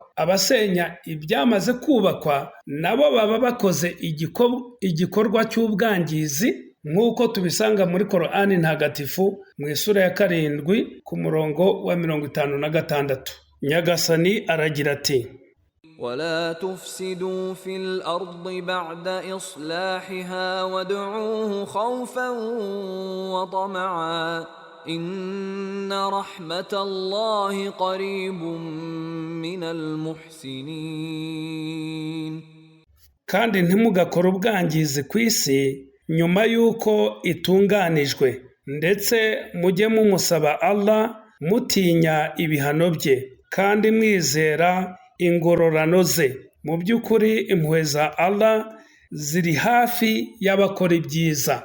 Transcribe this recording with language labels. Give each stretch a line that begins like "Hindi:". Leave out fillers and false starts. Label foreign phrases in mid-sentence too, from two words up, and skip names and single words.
Kinyarwanda: Abasenya ibyamaze kubakwa nabo baba bakoze igikorwa cy'ubwangizi, nk'uko tubisanga muri Qur'ani ntagatifu mu isura ya 7 ku murongo wa 56. Nyagasani aragira ati,
Arabic: ولا تفسدوا في الأرض بعد إصلاحها وادعوه خوفا وطمعا إن رحمة الله قريب من المحسنين.
Kinyarwanda: kandi ntimugakore ubwangizi ku isi nyuma y'uko itunganijwe, ndetse mujye mumusaba Allah mutinya ibihano bye, kandi mwizera ingororano ze. Mu by'ukuri impuhwe za Allah ziri hafi y'abakora ibyiza.